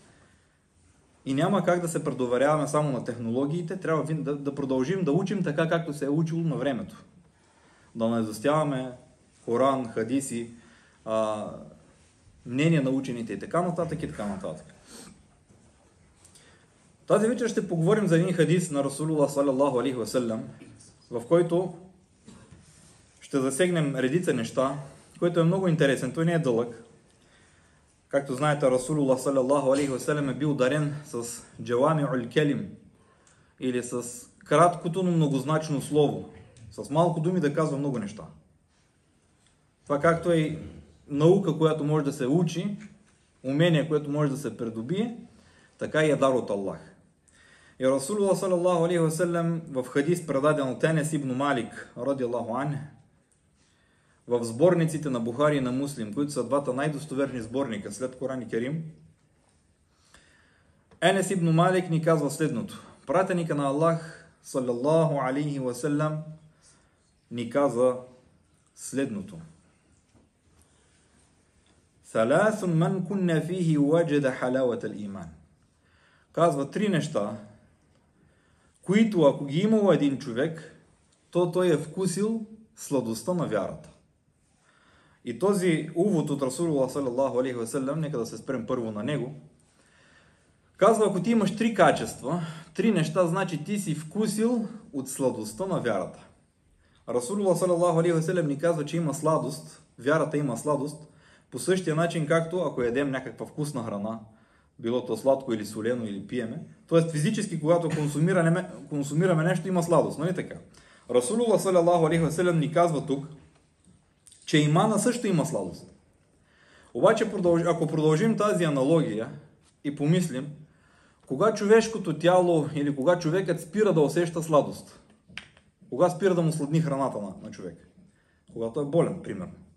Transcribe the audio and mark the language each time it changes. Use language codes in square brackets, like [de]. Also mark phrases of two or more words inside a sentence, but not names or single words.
[bg] И няма как да се предоверяваме само на технологиите, трябва да продължим да учим така, както се е учило на времето. Да не изостяваме Коран, хадиси, мнения на учените и така нататък и така нататък. Тази вечер ще поговорим за един хадис на Расулуллах [ar] صلى الله عليه وسلم, [bg] в който ще засегнем редица неща, който е много интересен. Той не е дълъг. Както знаете, Расулуллах саллаллаху алейхи васалям е бил дарен с [ar] جوامع الكلم. [bg] или с краткото, но многозначно слово. С малко думи да казва много неща. Това както е наука, която може да се учи, умение, което може да се придобие, така и е дар от Аллах. И Расулуллах [ar] صلى الله عليه وسلم [bg] в хадис, предаден от Енес ибн Малик, [ar] رضي الله عن, [bg] в сборниците на Бухари и на Муслим, които са двата най-достоверни сборника след Коран и Керим, Енес ибн Малик ни казва следното. Пратеника на Аллах [ar] صلى الله عليه وسلم [bg] ни каза следното. [ar] ثلاث من كن فيه وجد حلاوة الإيمان. [bg] Казва три неща, които ако ги имал един човек, то той е вкусил сладостта на вярата. И този увод от Расулуллах [ar] صلى الله عليه وسلم, [bg] нека да се спрем първо на него, казва, ако ти имаш три качества, три неща, значи ти си вкусил от сладостта на вярата. Расулуллах [ar] صلى الله عليه وسلم [bg] ни казва, че има сладост, вярата има сладост, по същия начин, както ако ядем някаква вкусна храна, било то сладко или солено или пиеме, т.е. физически, когато консумираме нещо, има сладост, нали така? Расулуллах [ar] صلى الله عليه وسلم [bg] ни казва тук, че имана също има сладост. Обаче, ако продължим тази аналогия и помислим, кога човешкото тяло или кога човекът спира да усеща сладост? Кога спира да му сладни храната на човек? Когато е болен, примерно.